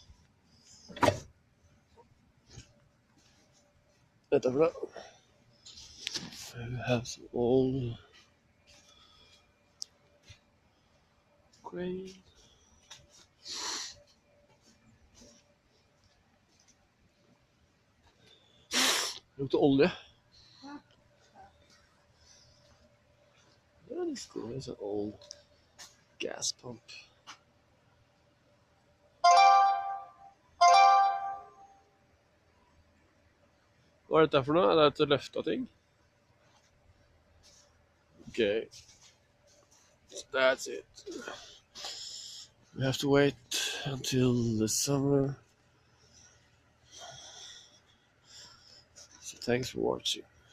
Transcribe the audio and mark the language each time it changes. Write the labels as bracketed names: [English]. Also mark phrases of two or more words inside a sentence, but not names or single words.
[English] We have some old crane. [Norwegian] Lukter olje. [English] That is cool. There's an old gas pump. [Norwegian] Hva er dette for noe? Er det et løfta ting? [English] Okay. So that's it. We have to wait until the summer. So thanks for watching.